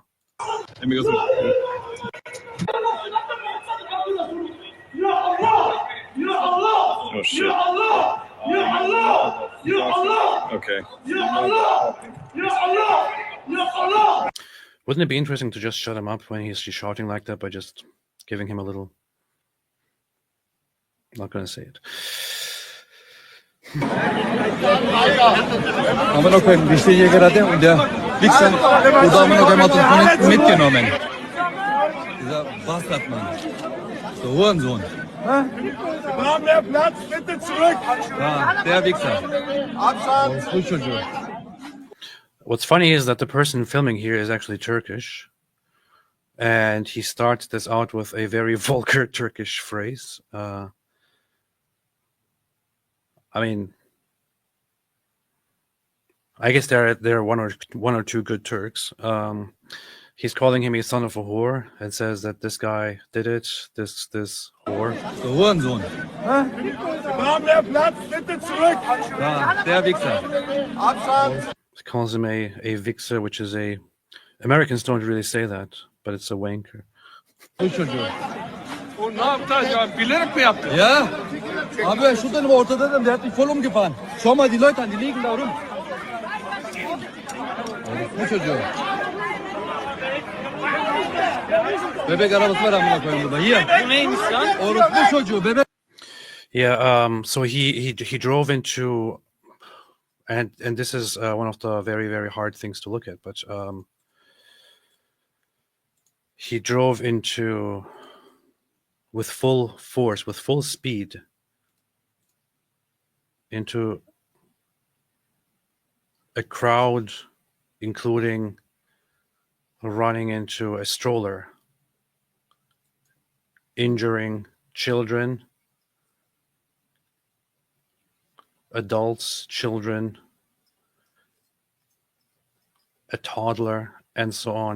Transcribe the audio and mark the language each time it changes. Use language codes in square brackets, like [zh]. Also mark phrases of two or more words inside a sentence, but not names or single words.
[en] Let me go through. Oh Oh shit. Okay. Wouldn't it be interesting to just shut him up when he's shouting like that by just giving him a little... Not gonna say it. [tr] Amına koyayım bir şey [de] gerade und der Wichser oder [tr] amına koyayım [de] hat uns mitgenommen. Dieser Bastardmann. Der Hurensohn. Wir haben mehr Platz, bitte zurück! Ja, der Wichser. Abstand! [en] What's funny is that the person filming here is actually Turkish. And he starts this out with a very vulgar Turkish phrase. I mean, I guess there are one or two good Turks. He's calling him a son of a whore and says that this guy did it, this whore. [de] Der Hurensohn. Wir haben mehr Platz, bitte zurück! Ja, der Wichser. Abstand! [en] He calls him a vixer, which is a... Americans don't really say that, but it's a wanker. [tr] Und ne yaptı ya? Bilerek mi yaptı? Ja. Abi şu benim ortada dedim, [de] der hat mich voll umgefahren. Schau mal die Leute an, die liegen da rum. [tr] Bu çocuğu. Bebek arabası var amına koyayım burada. Hier. Bu neymiş lan? Orospu çocuğu, bebek. [en] Yeah, so he drove into... And this is one of the very, very hard things to look at, but he drove into... with full force, with full speed, into a crowd, including running into a stroller, injuring children, adults, children, a toddler, and so on.